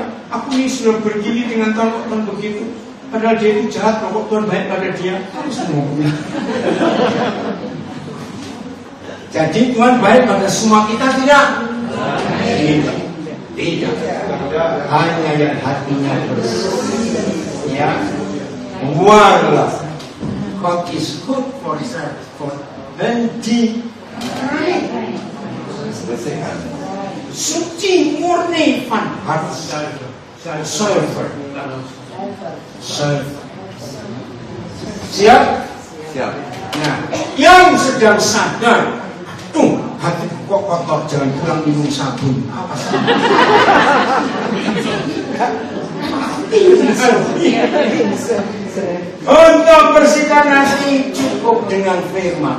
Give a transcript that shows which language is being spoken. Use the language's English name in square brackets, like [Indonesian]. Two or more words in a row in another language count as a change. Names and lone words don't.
[Indonesian] Aku ini sudah begini dengan Tuhan begitu. Padahal dia itu jahat, kok Tuhan baik pada dia. Harus ngomongnya. Jadi Tuhan baik pada semua kita tidak? Tidak. Hanya yang hatinya bersih. Ya. Buanglah. [English] God is good for the [Indonesian] suci murni [Dutch] van hart. [Indonesian] Zuiver. Siap? Siap. Nah, yang sedang sadar, tuh hati kok kotor, jangan pulang minum sabun. Apa sih? Untuk bersihkan hati cukup dengan firman.